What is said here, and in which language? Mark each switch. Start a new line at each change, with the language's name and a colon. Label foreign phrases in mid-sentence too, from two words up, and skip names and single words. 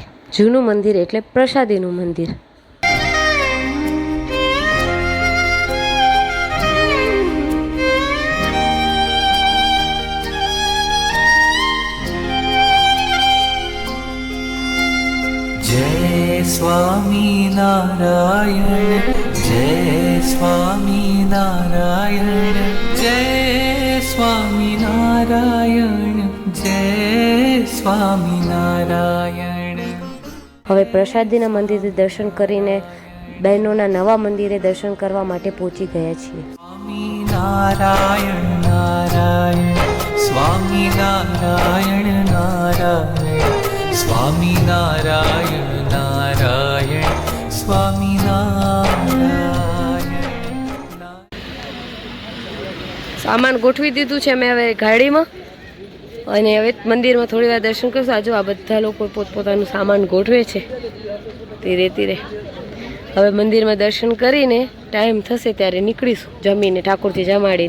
Gujarati: જૂનું મંદિર એટલે પ્રસાદીનું મંદિર। जय स्वामी नारायण, जय स्वामी नारायण, जय स्वामी नारायण, जय स्वामी नारायण। હવે પ્રસાદીના મંદિરે દર્શન કરીને બહેનોના નવા મંદિરે દર્શન કરવા માટે પહોંચી ગયા છીએ। स्वामी नारायण नारायण, स्वामी नारायण नारायण, स्वामी नारायण नारायण, स्वामी नारायण। સામાન ગોઠવી દીધું છે અમે હવે ગાડીમાં, અને હવે મંદિરમાં થોડી વાર દર્શન કરશું। આજુ આ બધા લોકો પોતપોતાનું સામાન ગોઠવે છે ધીરે ધીરે। હવે મંદિરમાં દર્શન કરીને ટાઈમ થશે ત્યારે નીકળીશું જમીને, ઠાકોરજી જમાડીને।